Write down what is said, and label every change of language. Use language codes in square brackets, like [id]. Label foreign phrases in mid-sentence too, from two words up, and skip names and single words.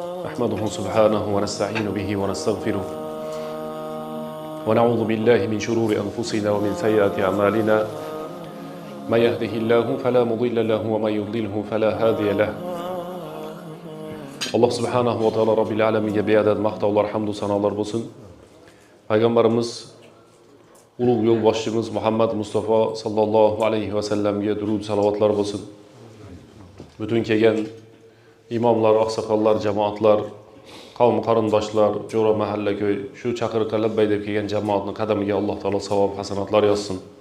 [ar] نحمده سبحانه ونستعين به ونستغفره ونعوذ بالله من شرور أنفسنا ومن سيئات أعمالنا ما يهده الله فلا مضل له وما يضلله فلا هادي له الله سبحانه وتعالى رب العالمين'e [uz] beadad maqtovlar, hamdu sanolar bo'lsin. Payg'ambarimiz ulug' yo'lboshchimiz Muhammad Mustafa [ar] صلى الله عليه وسلم [uz] durud salovatlar bo'lsin. Butun kelgan imomlar, oqsoqollar, jamoatlar, qavm qarindoshlar, jo'ra mahalla ko'y, shu chaqiriqqa labbay deb kelgan jamoatning qadamiga Alloh taolo savob hasanatlar yozsin.